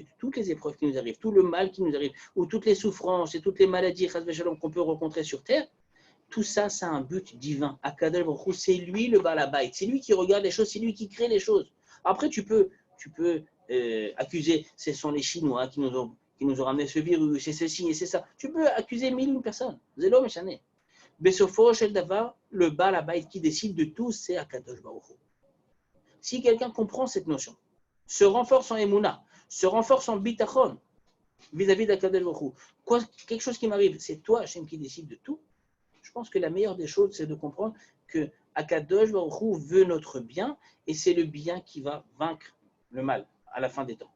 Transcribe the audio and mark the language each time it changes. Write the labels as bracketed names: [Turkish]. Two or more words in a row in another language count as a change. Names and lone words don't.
[French] Toutes les épreuves qui nous arrivent, tout le mal qui nous arrive, ou toutes les souffrances et toutes les maladies qu'on peut rencontrer sur terre, tout ça, ça a un but divin. Akadosh Baruch Hu, c'est lui le balabait. C'est lui qui regarde les choses, c'est lui qui crée les choses. Après, tu peux accuser, ce sont les Chinois qui nous ont ramené ce virus, c'est ceci et c'est ça. Tu peux accuser 1000 personnes. [Hebrew] זה לא משנה. בסופו של דבר, [French] le balabait qui décide de tout, c'est Akadosh Baruch Hu. Si quelqu'un comprend cette notion, se renforce en Emouna, se renforce en bitachon, vis-à-vis d'Akadosh Baruch Hu. Quelque chose qui m'arrive, c'est toi, Hachem, qui décide de tout. Je pense que la meilleure des choses, c'est de comprendre que Akadosh Baruch Hu veut notre bien et c'est le bien qui va vaincre le mal à la fin des temps.